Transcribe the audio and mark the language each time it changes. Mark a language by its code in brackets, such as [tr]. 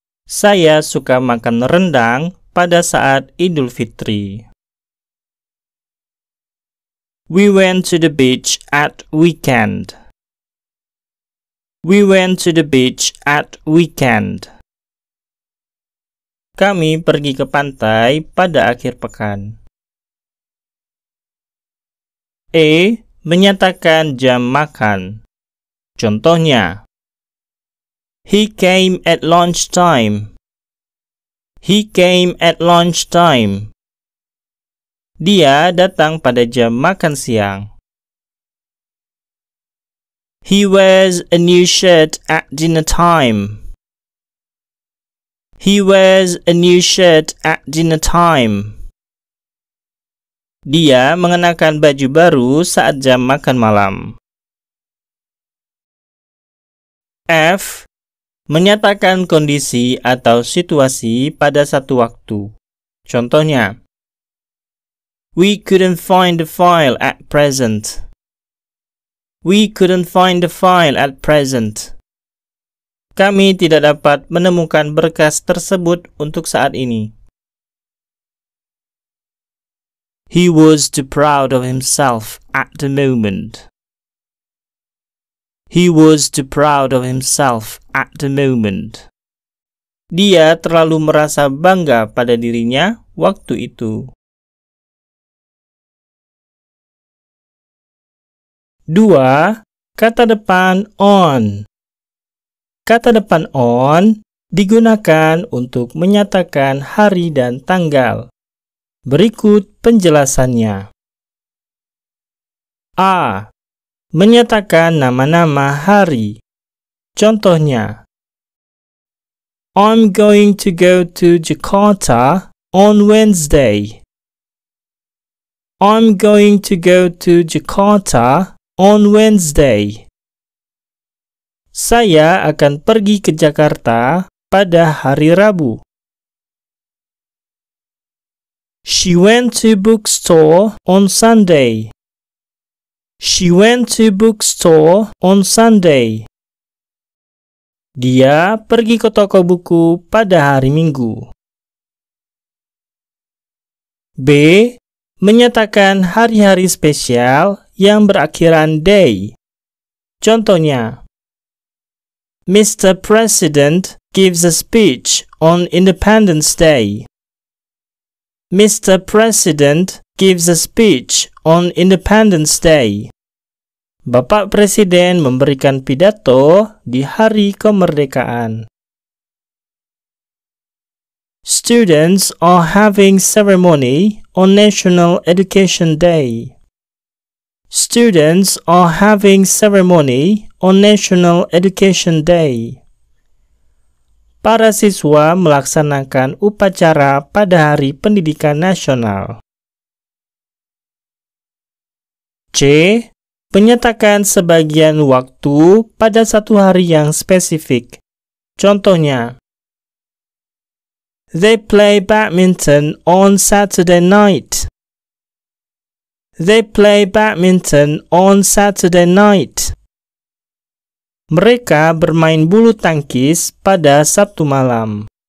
[id] Saya suka makan rendang pada saat Idul Fitri. [en] We went to the beach at weekend. We went to the beach at weekend. [id] Kami pergi ke pantai pada akhir pekan. E. Menyatakan jam makan. Contohnya, [en] he came at lunchtime. He came at lunchtime. [id] Dia datang pada jam makan siang. [en] He wears a new shirt at dinner time. He wears a new shirt at dinner time. [id] Dia mengenakan baju baru saat jam makan malam. F. Menyatakan kondisi atau situasi pada satu waktu. Contohnya, [en] we couldn't find the file at present. We couldn't find the file at present. [id] Kami tidak dapat menemukan berkas tersebut untuk saat ini. [en] He was too proud of himself at the moment. He was too proud of himself at the moment. [id] Dia terlalu merasa bangga pada dirinya waktu itu. 2. Kata depan on. Kata depan on digunakan untuk menyatakan hari dan tanggal. Berikut penjelasannya. A. Menyatakan nama-nama hari. Contohnya, [en] I'm going to go to Jakarta on Wednesday. I'm going to go to Jakarta on Wednesday. [id] Saya akan pergi ke Jakarta pada hari Rabu. [en] She went to bookstore on Sunday. She went to bookstore on Sunday. [id] Dia pergi ke toko buku pada hari Minggu. B. Menyatakan hari-hari spesial yang berakhiran day. Contohnya, Mr. [en] President gives a speech on Independence Day. Mr. President gives a speech on Independence Day. [id] Bapak Presiden memberikan pidato di hari kemerdekaan. [en] Students are having ceremony on National Education Day. Students are having ceremony on National Education Day. [id] Para siswa melaksanakan upacara pada Hari Pendidikan Nasional. C. Menyatakan sebagian waktu pada satu hari yang spesifik. Contohnya, [en] they play badminton on Saturday night. They play badminton on Saturday night. [id] Mereka bermain bulu tangkis pada Sabtu malam.